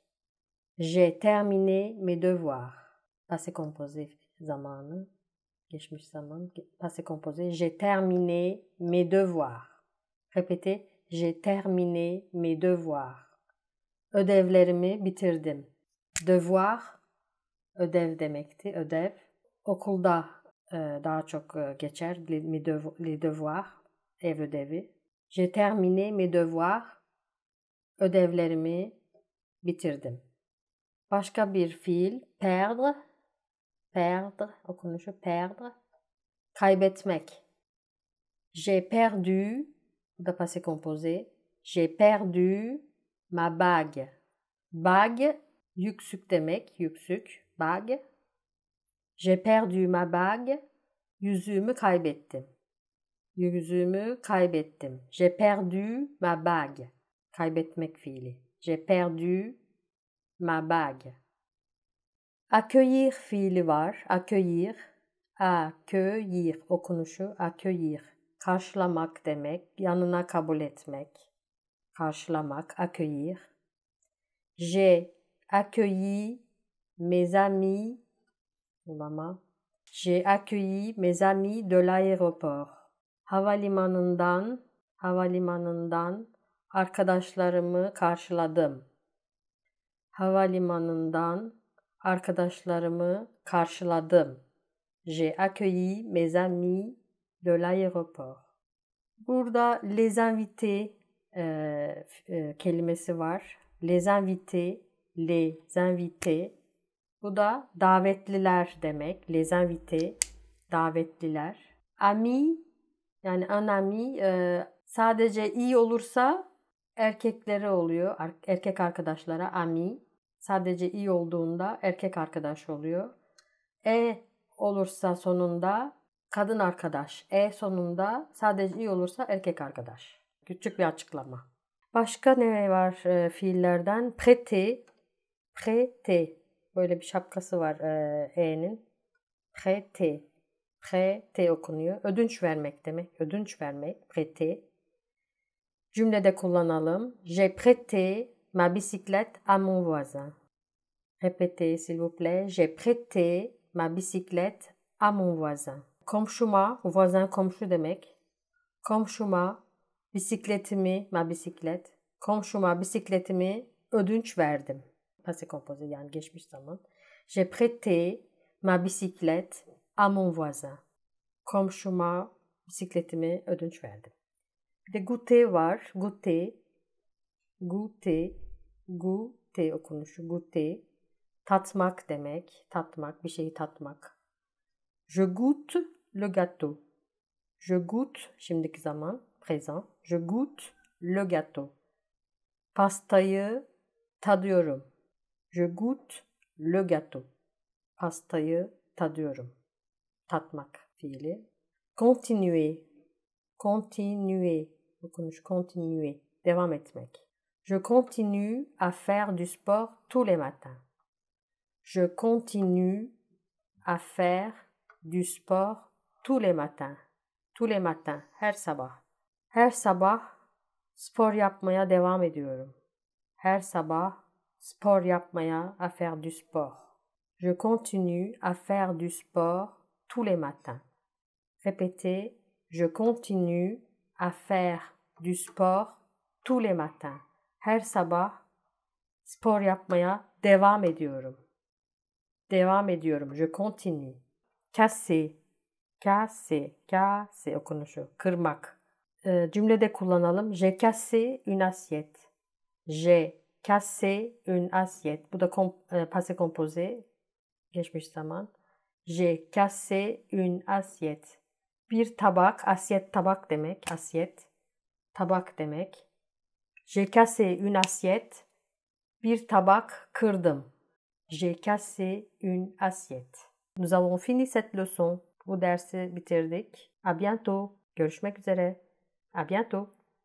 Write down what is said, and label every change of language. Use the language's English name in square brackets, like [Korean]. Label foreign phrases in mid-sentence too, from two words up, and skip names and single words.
[French] J'ai terminé mes devoirs. Passé composé [Turkish] zamanı, geçmiş zaman, [French] passé composé. J'ai terminé mes devoirs. Répétez, j'ai terminé mes devoirs. [Turkish] Ödevlerimi bitirdim. Devoir, ödev demekti, ödev. Okulda daha çok geçer, [French] les devoirs, [Turkish] ev ödevi. [French] J'ai terminé mes devoirs. [Turkish] Ödevlerimi bitirdim. Başka bir fiil, [French] perdre. Perdre, okunuşu perdre. Kaybetmek. J'ai perdu, [Turkish] bu da passé composé. [French] J'ai perdu ma bague. Bague, [Turkish] yüksük demek, yüksük, [French] bague. J'ai perdu ma bague. [Turkish] Yüzüğümü kaybettim. Yüzüğümü kaybettim. [French] J'ai perdu ma bague. [Turkish] Kaybetmek fiili. [French] J'ai perdu ma bague. [Turkish] Accueillir fiili var. [French] Accueillir. Accueillir okunuşu. Accueillir. [Turkish] Karşılamak demek. Yanına kabul etmek. Karşılamak. [French] Accueillir. J'ai accueilli mes amis. J'ai accueilli mes amis de l'aéroport. [Turkish] Havalimanından arkadaşlarımı karşıladım. Havalimanından arkadaşlarımı karşıladım. [French] J'ai accueilli mes amis de l'aéroport. [Turkish] Burada [French] les invités [Turkish] kelimesi var. [French] Les invités. [Turkish] Bu da davetliler demek. [French] Les invités, davetliler. [Turkish] Ami, yani [French] un ami [Turkish] sadece iyi olursa erkeklere oluyor. Erkek arkadaşlara ami. Sadece iyi olduğunda erkek arkadaş oluyor. Olursa sonunda kadın arkadaş. Sonunda sadece iyi olursa erkek arkadaş. Küçük bir açıklama. Başka ne var fiillerden? [French] Prêter. Prêter. [Turkish] Böyle bir şapkası var E'nin. [French] Prêter. Prêter okunuyor. [Turkish] Ödünç vermek demek. Ödünç vermek. Prêter. Cümlede kullanalım. [French] J'ai prêté ma bicyclette à mon voisin. Répétez s'il vous plaît. J'ai prêté ma bicyclette à mon voisin. [Turkish] Komşuma, voisin komşu demek. Komşuma bisikletimi, ma bisiklet. Komşuma bisikletimi ödünç verdim. [French] Passé composé [Turkish] yani geçmiş zaman. [French] J'ai prêté ma bicyclette à mon voisin. [Turkish] Komşuma bisikletimi ödünç verdim. Bir de goûter var. [French] Goûter. Goûter. [Turkish] Goûter okunuşu. Goûter. Tatmak demek. Tatmak. Bir şeyi tatmak. [French] Je goûte le gâteau. Je goûte. [Turkish] Şimdiki zaman. [French] Présent. Je goûte le gâteau. [Turkish] Pastayı tadıyorum. [French] Je goûte le gâteau. [Turkish] Pastayı tadıyorum. Tatmak fiili. [French] Continuer. Continuer. Okunuş continuer. [Turkish] Devam etmek. [French] Je continue à faire du sport tous les matins. Je continue à faire du sport tous les matins. Tous les matins. [Turkish] Her sabah. Her sabah spor yapmaya devam ediyorum. Her sabah spor yapmaya, [French] à faire du sport. Je continue à faire du sport tous les matins. Répétez, je continue à faire du sport tous les matins. [Turkish] Her sabah spor yapmaya devam ediyorum. Devam ediyorum. [French] Je continue. Casser. Casser. Casser okunuşu. Kırmak. [Turkish] Cümlede kullanalım. [French] J'ai cassé une assiette. J'ai cassé une assiette. [Turkish] Bu da [French] passé composé. [Turkish] Geçmiş zaman. [French] J'ai cassé une assiette. [Turkish] Bir tabak. Assiette tabak demek. Assiette. Tabak demek. [French] J'ai cassé une assiette. [Turkish] Bir tabak kırdım. [French] J'ai cassé une assiette. Nous avons fini cette leçon. [Turkish] Bu dersi bitirdik. [French] À bientôt. [Turkish] Görüşmek üzere. [French] À bientôt.